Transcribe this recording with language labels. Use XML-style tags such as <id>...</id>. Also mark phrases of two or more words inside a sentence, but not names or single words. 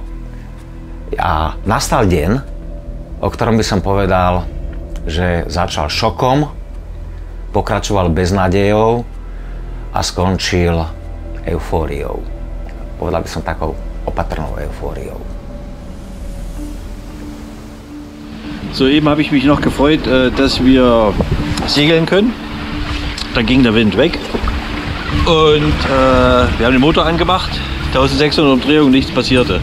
<sk>A nastal deň, o ktorom by som povedal, že začal šokom, pokračoval beznádejou a skončil eufóriou. Povedal by som takou opatrnou eufóriou.</sk> <de>Soeben habe ich mich noch gefreut, dass wir segeln können. Dann ging der Wind weg. Und wir haben den Motor angemacht, 1600 Umdrehungen, nichts passierte.</de>